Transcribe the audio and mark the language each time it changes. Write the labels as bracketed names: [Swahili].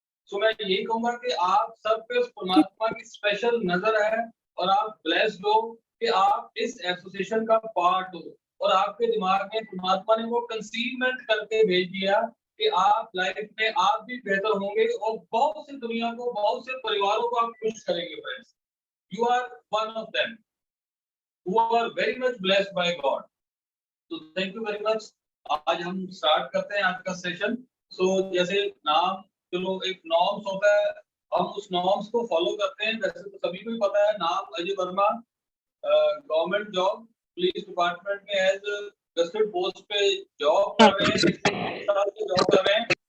[Hindi] सो मैं यही कहूंगा कि आप सब पे उस परमात्मा की स्पेशल नजर है और आप ब्लेस्ड हो कि आप इस एसोसिएशन का पार्ट हो, और आपके दिमाग में परमात्मा ने वो कंसीवमेंट करके भेज दिया कि आप लाइफ में आप भी बेहतर होंगे और बहुत सी दुनिया को, बहुत से परिवारों को आप खुश करेंगे friends. [English] You are one of them who are very much blessed by God. So thank you very much. [Hindi] आज हम स्टार्ट करते हैं आज का सेशन। सो जैसे नाम, चलो एक नॉर्म्स होता है, हम उस नॉर्म्स को फॉलो करते हैं। वैसे तो सभी को ही पता है, नाम Ajay Verma, government job, police department में एज गस्टेड पोस्ट पे जॉब कर रहे हैं, जॉब कर रहे हैं।